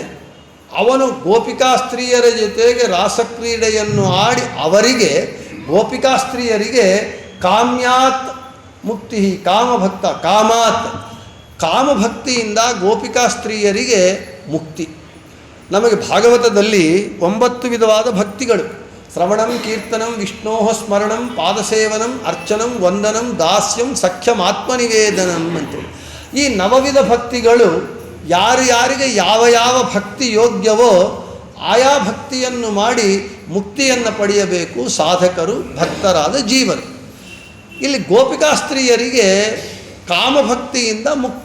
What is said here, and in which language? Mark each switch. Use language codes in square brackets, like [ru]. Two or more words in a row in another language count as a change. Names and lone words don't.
[kn] ಅವನು ಗೋಪಿಕಾ ಸ್ತ್ರೀಯರ ಜೊತೆಗೆ ರಾಸಕ್ರೀಡೆಯನ್ನು ಆಡಿ ಅವರಿಗೆ, ಗೋಪಿಕಾ ಸ್ತ್ರೀಯರಿಗೆ ಕಾಮ್ಯಾತ್ ಮುಕ್ತಿ, ಕಾಮಭಕ್ತ ಕಾಮಾತ್, ಕಾಮಭಕ್ತಿಯಿಂದ ಗೋಪಿಕಾ ಸ್ತ್ರೀಯರಿಗೆ ಮುಕ್ತಿ. ನಮಗೆ ಭಾಗವತದಲ್ಲಿ 9 ವಿಧವಾದ ಭಕ್ತಿಗಳು: [sa] श्रवणं, कीर्तनं, विष्णो स्मरणं, पादसेवनं, अर्चनं, वन्दनं, दास्यं, सख्यं, [kn] ಆತ್ಮನಿವೇದನಂ ಅಂತೇಳಿ ಈ 9 ವಿಧ ಭಕ್ತಿಗಳು ಯಾರಿಗೆ ಯಾವ ಯಾವ ಭಕ್ತಿ ಯೋಗ್ಯವೋ ಆಯಾ ಭಕ್ತಿಯನ್ನು ಮಾಡಿ ಮುಕ್ತಿಯನ್ನು ಪಡೆಯಬೇಕು ಸಾಧಕರು, ಭಕ್ತರಾದ ಜೀವರು. ಇಲ್ಲಿ ಗೋಪಿಕಾ ಸ್ತ್ರೀಯರಿಗೆ ಕಾಮಭಕ್ತಿಯಿಂದ ಮುಕ್ತಿ.